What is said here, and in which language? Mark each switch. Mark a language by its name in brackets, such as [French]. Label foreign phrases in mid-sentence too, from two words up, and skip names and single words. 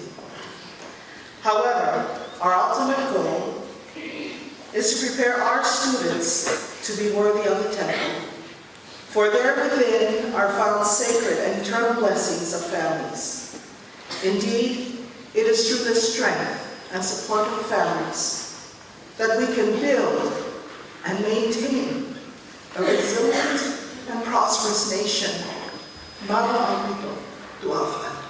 [English] However, our ultimate goal is to prepare our students to be worthy of the temple, for there within are found sacred and eternal blessings of families. Indeed, it is through the strength and support of families that we can build and maintain a resilient and prosperous nation. Mataʻaho to our flag.